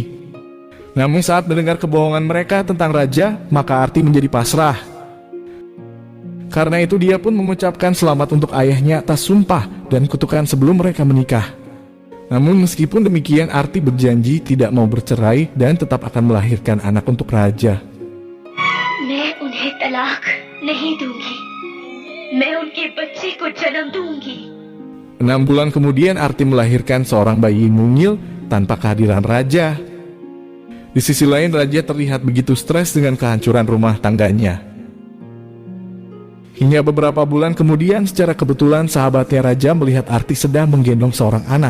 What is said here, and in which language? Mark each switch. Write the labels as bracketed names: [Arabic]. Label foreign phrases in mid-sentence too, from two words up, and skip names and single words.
[Indonesian] Namun saat mendengar kebohongan mereka tentang raja, maka Arti menjadi pasrah. Karena itu dia pun mengucapkan selamat untuk ayahnya atas sumpah dan kutukan sebelum mereka menikah. Namun meskipun demikian, Arti berjanji tidak mau bercerai dan tetap akan melahirkan anak untuk raja. [Hindi] मैं उन्हें तलाक नहीं दूंगी। मैं उनके बच्चे को जन्म दूंगी। [Indonesian] 6 bulan kemudian Arti melahirkan seorang bayi mungil tanpa kehadiran raja. Di sisi lain, raja terlihat begitu stres dengan kehancuran rumah tangganya. Hingga beberapa bulan kemudian, secara kebetulan sahabatnya raja melihat Arti sedang menggendong seorang anak.